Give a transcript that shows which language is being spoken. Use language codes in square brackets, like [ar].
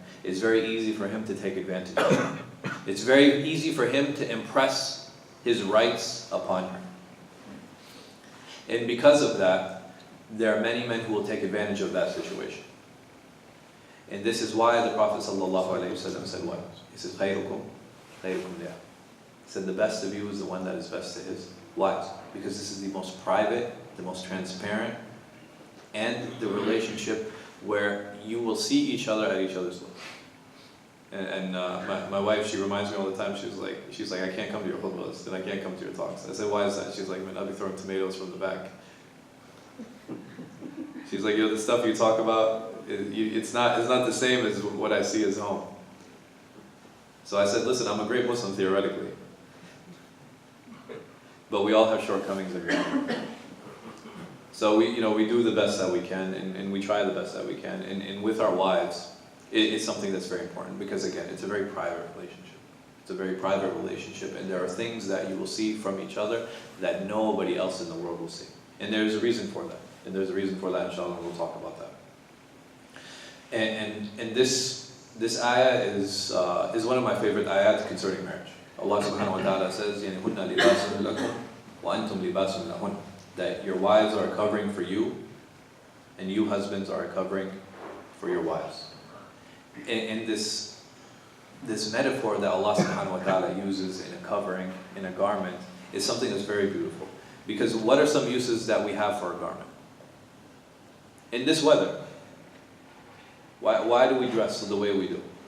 [en] It's very easy for him to take advantage of her. It's very easy for him to impress his rights upon her. And because of that, there are many men who will take advantage of that situation. And this is why the Prophet ﷺ said what? [ar] He says, خَيْرُكُمْ خَيْرُكُمْ لِيَا. [en] He said, the best of you is the one that is best to his wives. Because this is the most private, the most transparent, and the relationship where you will see each other at each other's looks. And my wife, she reminds me all the time, she's like, I can't come to your khutbahs, and I can't come to your talks. I said, why is that? She's like, man, I'll be throwing tomatoes from the back. She's like, the stuff you talk about, it's not the same as what I see as home. So I said, listen, I'm a great Muslim theoretically, but we all have shortcomings in reality. So we do the best that we can, and we try the best that we can, and with our wives, it's something that's very important, because again, it's a very private relationship. It's a very private relationship, and there are things that you will see from each other that nobody else in the world will see. And there's a reason for that. And there's a reason for that, inshallah, we'll talk about that. And this ayah is one of my favorite ayat concerning marriage. Allah subhanahu wa ta'ala says, [ar] هُنَّ لِبَاسٌ لَكُمْ وَأَنْتُمْ لِبَاسٌ لَهُنَّ. [en] That your wives are a covering for you, and you husbands are a covering for your wives. And this metaphor that Allah subhanahu wa ta'ala uses in a covering, in a garment, is something that's very beautiful. Because what are some uses that we have for a garment? In this weather, why do we dress the way we do?